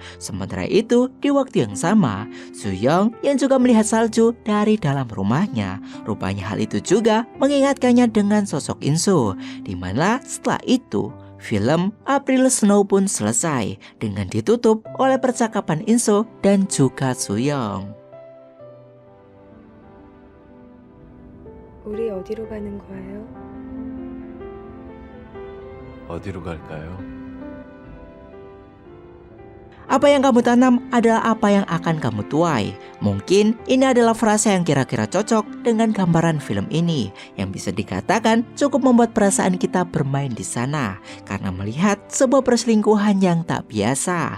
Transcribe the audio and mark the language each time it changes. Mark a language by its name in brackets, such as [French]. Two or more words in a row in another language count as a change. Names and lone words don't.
[Indonesian] Sementara itu, di waktu yang sama, Suyong yang juga melihat salju dari dalam rumahnya, rupanya hal itu juga mengingatkannya dengan sosok Inso, di mana setelah itu film April Snow pun selesai dengan ditutup oleh percakapan Inso dan juga Suyong. [Korean] 우리 어디로 가는 거예요? 어디로 갈까요? [Indonesian] Apa yang kamu tanam adalah apa yang akan kamu tuai. Mungkin ini adalah frasa yang kira-kira cocok dengan gambaran film ini, yang bisa dikatakan cukup membuat perasaan kita bermain di sana karena melihat sebuah perselingkuhan yang tak biasa.